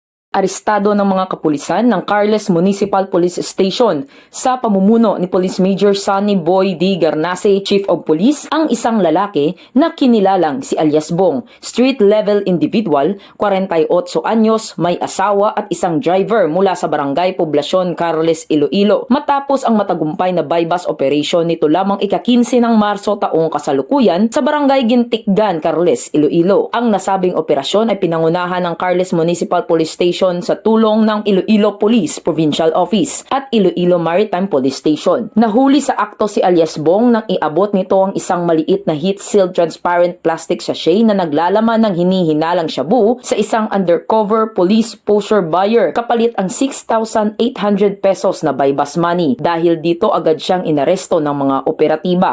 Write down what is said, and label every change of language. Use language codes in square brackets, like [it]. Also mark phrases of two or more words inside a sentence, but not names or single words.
[tl] Arestado ng mga kapulisan ng Carles Municipal Police Station sa pamumuno ni Police Major Sonny Boy D. Garnase, [en] Chief of Police, [tl] ang isang lalaki na kinilalang si alias Bong, [en] street-level individual, [tl] 48 anyos, may asawa at isang driver mula sa Barangay Poblacion, Carles, Iloilo. Matapos ang matagumpay na [en] bypass operation [tl] nito lamang ika-15 ng Marso taong kasalukuyan sa Barangay Gintikgan, Carles, Iloilo. Ang nasabing operasyon ay pinangunahan ng Carles Municipal Police Station sa tulong ng Iloilo Police Provincial Office at Iloilo Maritime Police Station. Nahuli sa akto si alias Bong nang iabot nito ang isang maliit na [en] heat-sealed transparent plastic sachet [tl] na naglalaman ng hinihinalang shabu sa isang [en] undercover police pusher buyer [tl] kapalit ang 6,800 pesos na [en] bypass money. [tl] Dahil dito agad siyang inaresto ng mga operatiba.